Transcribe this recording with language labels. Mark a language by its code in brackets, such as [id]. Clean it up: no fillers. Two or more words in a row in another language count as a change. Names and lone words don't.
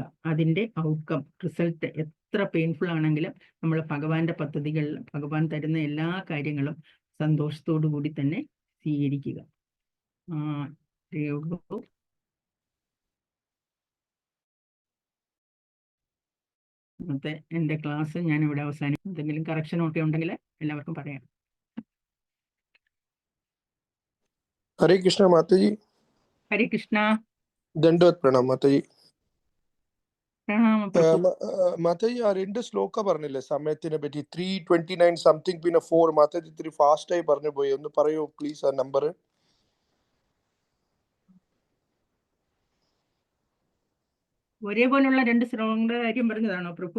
[ml] അതിൻ്റെ [en] outcome result [ml] എത്ര പെയിൻഫുൾ ആണെങ്കിലും നമ്മൾ ഭഗവാന്റെ പദ്ധതികളിൽ ഭഗവാൻ തരുന്ന എല്ലാ കാര്യങ്ങളും സന്തോഷത്തോടു കൂടി തന്നെ സ്വീകരിക്കുക. ഇന്നത്തെ എൻ്റെ ക്ലാസ് ഞാൻ ഇവിടെ അവസാനിക്കും. എന്തെങ്കിലും കറക്ഷൻ ഒക്കെ ഉണ്ടെങ്കിൽ എല്ലാവർക്കും പറയാം. [hi] हरे कृष्णा माता जी। हरे कृष्णा। दंडवत प्रणाम माता जी। [ml] പ്രണാമ പ്രഭു. മാതാ ജി ആ രണ്ട് ശ്ലോക പറഞ്ഞില്ലേ സമയത്തിനെ പറ്റി 329 സംതിങ് പിന്നെ 4 മാതാ ജി ഇത്തിരി ഫാസ്റ്റ് ആയി പറഞ്ഞു പോയി, ഒന്ന് പറയൂ പ്ലീസ് ആ നമ്പർ. ഒരേപോലുള്ള രണ്ട് ശ്ലോകങ്ങളുടെ കാര്യം പറഞ്ഞതാണോ പ്രഭു?